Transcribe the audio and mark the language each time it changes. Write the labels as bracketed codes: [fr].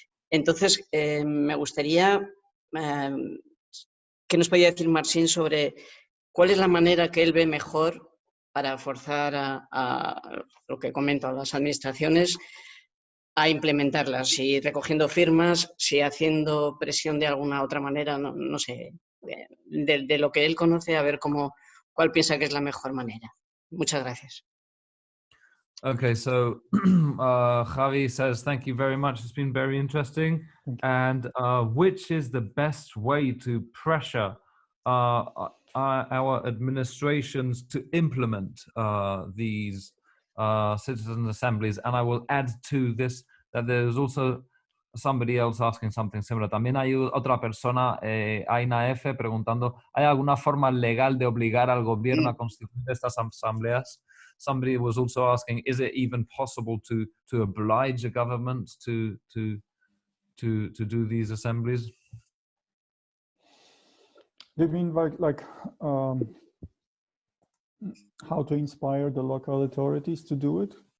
[es] Entonces, me gustaría que nos podía decir Marcin sobre cuál es la manera que él ve mejor para forzar a lo que comento, a las administraciones a implementarlas, si recogiendo firmas, si haciendo presión de alguna otra manera, no sé, de lo que él conoce, a ver cuál piensa que es la mejor manera. Muchas gracias. [en] Okay, so Javi says, thank you very much. It's been very interesting. And which is the best way to pressure our administrations to implement these citizen assemblies? And I will add to this that there's also somebody else asking something similar. [es] También hay otra persona, Aina F, preguntando, ¿hay alguna forma legal de obligar al gobierno a constituir estas asambleas? [en] Somebody was also asking, is it even possible to oblige a government to do these assemblies? Do you mean like how to inspire the local authorities to do it?